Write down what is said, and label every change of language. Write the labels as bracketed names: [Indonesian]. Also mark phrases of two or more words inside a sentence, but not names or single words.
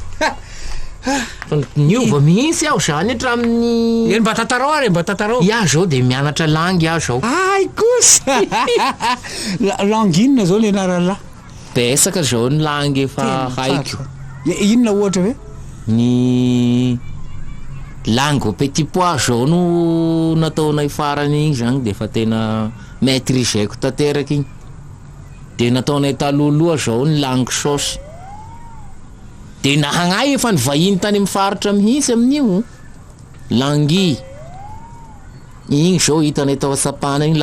[Malagasy] niova mihitsy aho zany hatramin'ny mba tatarao Ia zao dia mianatra langy aho zao ay kosa langue inona zao le anarana Betsaka zao ny langy efa haiko inona ohatra hoe ny [French] langue au petit pois [Malagasy] zao no nataonay farany igny zany dia efa tena maîtriseako tanteraka igny dia nataonay talohaloha zao ny langue sauce dia nahagnay efa nivahiny tany amin'ny faritra mihitsy amin'io langy igny zao hitanay tao atsapana igny